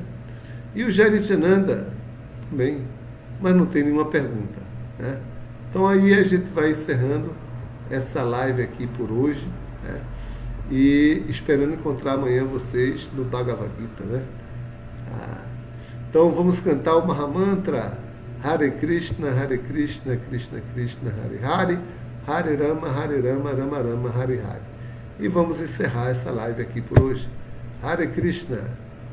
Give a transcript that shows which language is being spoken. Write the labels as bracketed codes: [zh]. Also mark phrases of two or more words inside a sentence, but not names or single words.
[pt] E o Jairityananda também, mas não tem nenhuma pergunta, né? Então aí a gente vai encerrando essa live aqui por hoje, né? E esperando encontrar amanhã vocês no Bhagavad Gita, né? Então vamos cantar o Mahamantra Hare Krishna, Krishna Krishna, Hare Hare, Hare Rama, Rama Rama, Hare Hare. E vamos encerrar essa live aqui por hoje. Hare Krishna.